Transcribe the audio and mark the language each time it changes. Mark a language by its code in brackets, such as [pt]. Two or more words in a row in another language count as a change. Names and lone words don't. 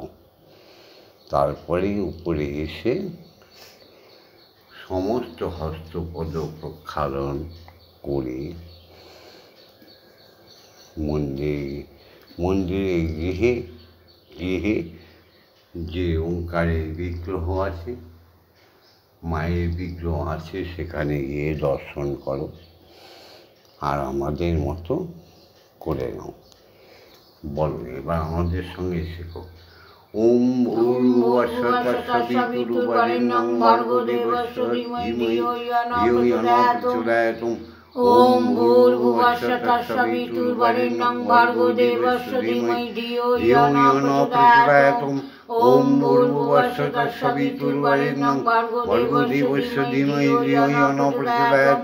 [bn] তারপরে উপরে এসে সমস্ত হস্তপদ প্রক্ষালন করে মন্দিরে গৃহে যে ওঙ্কারের বিগ্রহ আছে, মায়ের বিগ্রহ আছে, সেখানে গিয়ে দর্শন করো আর আমাদের মতো করে নাও। বলো এবার আমাদের সঙ্গে শেখো। [sa] ওম ভূর্ভুবস্সুঃ তৎসবিতুর্বরেণ্যং ভর্গো দেবস্য ধীমহি ধিয়ো ইয়ো ন প্রচোদয়াৎ। ওম ভূর্ভুবস্সুঃ তৎসবিতুর্বরেণ্যং ভর্গো দেবস্য ধীমহি ধিয়ো ইয়ো ন প্রচোদয়াৎ। ওম ভূর্ভুবস্সুঃ তৎসবিতুর্বরেণ্যং ভর্গো দেবস্য ধীমহি ধিয়ো ইয়ো ন প্রচোদয়াৎ।